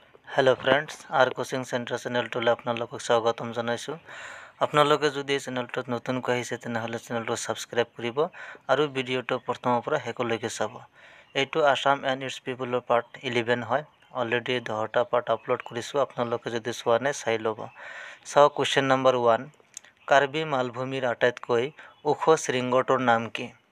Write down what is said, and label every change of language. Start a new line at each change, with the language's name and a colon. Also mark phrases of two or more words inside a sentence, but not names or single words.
English: hello friends
Assamese: আৰ কোচিং চেণ্টাৰ চেনেলটোলৈ আপোনালোকক স্বাগতম জনাইছো। आपनालोके যদি এই চেনেলটোত নতুনকৈ আহিছে তেনেহলে চেনেলটো সাবস্ক্ৰাইব কৰিব আৰু ভিডিওটো প্ৰথমৰ পৰা শেষলৈকে চাব। এইটো আসাম এণ্ড ইটস পিপলৰ পাৰ্ট 11 হয়। অলৰেডি 10টা পাৰ্ট আপলোড কৰিছো, आपनालोকে যদি চোৱা নাই চাই ল'ব। চাও
English: question number
Assamese: 1, কাৰ্বি মালভূমিৰ আটাইতকৈ ওখ শৃংগটোৰ নাম কি?